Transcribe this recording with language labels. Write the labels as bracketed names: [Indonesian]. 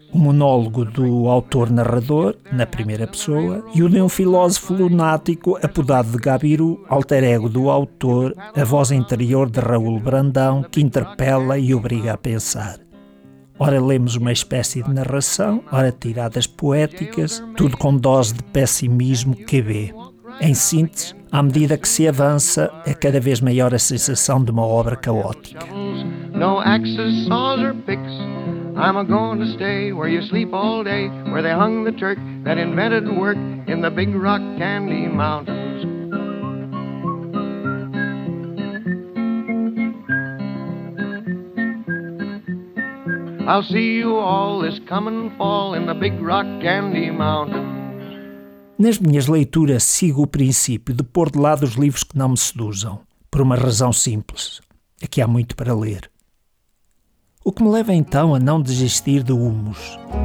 [Portuguese] O monólogo do autor-narrador, na primeira pessoa, e o de um filósofo lunático, apodado de Gabiru, alter ego do autor, a voz interior de Raul Brandão, que interpela e obriga a pensar. Ora lemos uma espécie de narração, ora tiradas poéticas, tudo com dose de pessimismo que vê. Em síntese, à medida que se avança, é cada vez maior a sensação de uma obra caótica. [English] No axes, saws or picks. I'm a going to stay where you sleep all day, where they hung the Turk that invented work in the Big Rock Candy Mountains. I'll see you all this coming fall in the Big Rock Candy Mountains. [Portuguese] Nas minhas leituras, sigo o princípio de pôr de lado os livros que não me seduzam, por uma razão simples: é que há muito para ler. O que me leva então a não desistir do Humus?